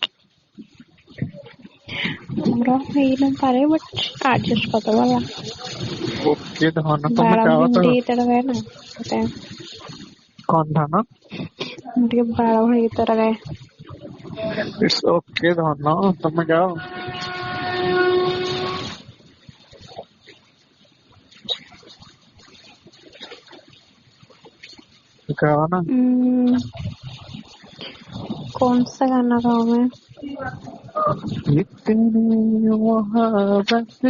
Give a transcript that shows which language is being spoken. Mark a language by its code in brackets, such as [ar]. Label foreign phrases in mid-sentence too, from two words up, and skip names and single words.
[or] ମୋର ହେଇନପାରେ [en] but adjust [or] କରିଦବା ହେଲା। ଓକେ ଧନ ତମେ ବାଳ ଗାଅ ତ। ଭଳି ଗୀତଟା ଗାଏ ନା ସେଥିପାଇଁ। କଣ ଧନ? ମୁଁ ଟିକେ ବାଳ ଭଳି ଗୀତଟା ଗାଏ। [en] it's okay [or] ଧନ ତମେ ଗାଅ। [hi] गाओ ना। कौन सा गाना गाऊं मैं? इतनी मोहब्बत